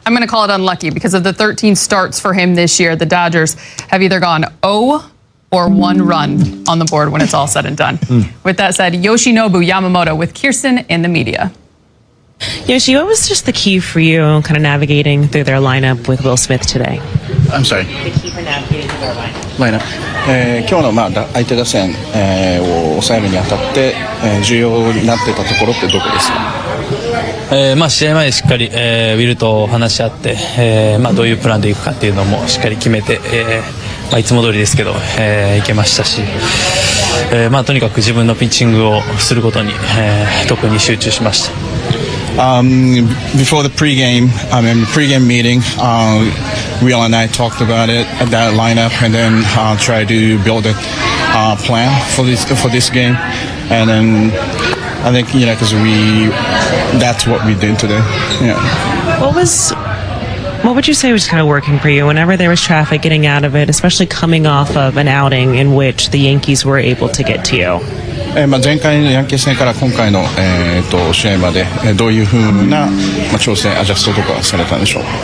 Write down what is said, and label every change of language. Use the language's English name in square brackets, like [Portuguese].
[English] I'm going to call it unlucky because of the 13 starts for him this year. The Dodgers have either gone 0 or 1 run on the board when it's all said and done. With that said, Yoshinobu Yamamoto with Kirsten in the media. Yoshi, what was just the key for you kind of navigating through their lineup with Will Smith today? I'm sorry. The key for navigating through their lineup. [Japanese] ライナップ、今日の相手打線、を抑えるにあたって、重要になってたところってどこですか？試合前にしっかり、ウィルと話し合って、どういうプランでいくかっていうのもしっかり決めて、いつも通りですけど、いけましたし、とにかく自分のピッチングをすることに、特に集中しました。 [English] Before the pregame meeting, Will and I talked about it, that lineup, and then try to build a plan for this game, and then I think because that's what we did today. Yeah. What would you say was kind of working for you whenever there was traffic getting out of it, especially coming off of an outing in which the Yankees were able to get to you? [Japanese] 前回のヤンキース戦から今回の、試合までどういうふうな、調整アジャストとかされたんでしょう。